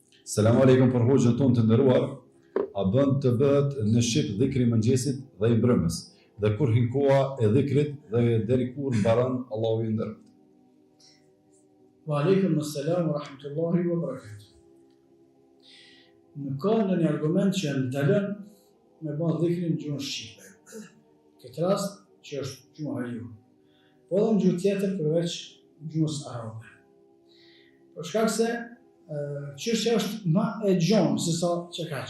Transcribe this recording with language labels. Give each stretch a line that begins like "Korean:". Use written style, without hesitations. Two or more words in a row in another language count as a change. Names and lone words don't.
Arabic: سلام عليكم
Albanian: për hoxhën tonë të nderuar. A bën të bëhet në shqip dhikri mëngjesit dhe i mbrëmjes, dhe kur hin koha e dhikrit dhe deri kur mbaron Allahu i nderuar.
Arabic: وعليكم السلام ورحمة الله وبركاته.
Albanian: Nuk ka ndonjë argument që ndalon me bën dhikrin në gjuhën shqipe. Këtë rast që është gjuha ju. Po edhe në gjuhë tjetër përveç gjuhës arabe. Për shkak se çështja është më e gjonë se sa që kaq.